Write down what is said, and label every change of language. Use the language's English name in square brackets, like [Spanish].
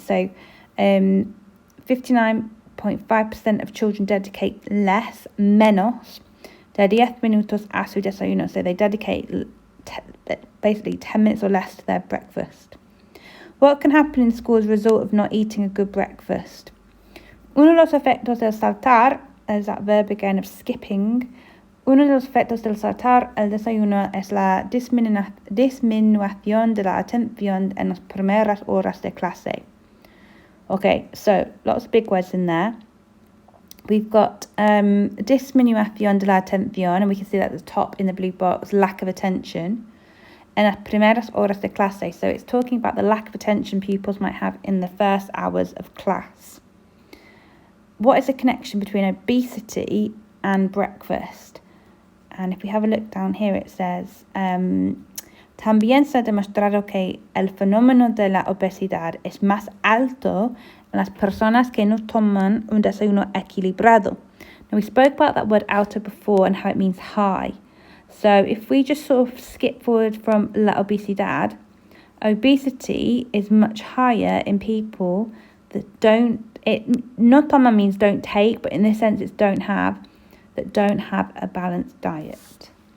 [English] So 59.5% of children dedicate less, [Spanish] menos, de 10 minutos a su desayuno. [English] So they dedicate basically 10 minutes or less to their breakfast. What can happen in school as a result of not eating a good breakfast? [Spanish] Uno de los efectos del saltar, [English] is that verb again of skipping. [Spanish] Uno de los efectos del saltar el desayuno es la disminución de la atención en las primeras horas de clase. [English] Okay, so lots of big words in there. We've got [Spanish] disminución de la atención, [English] and we can see that at the top in the blue box, lack of attention. [Spanish] En las primeras horas de clase, [English] so it's talking about the lack of attention pupils might have in the first hours of class. What is the connection between obesity and breakfast? And if we have a look down here, it says, [Spanish] también se ha demostrado que el fenómeno de la obesidad es más alto en las personas que no toman un desayuno equilibrado. [English] Now, we spoke about that word alto before and how it means high. So if we just sort of skip forward from la obesidad, obesity is much higher in people that no toma means don't take, but in this sense it's don't have a balanced diet.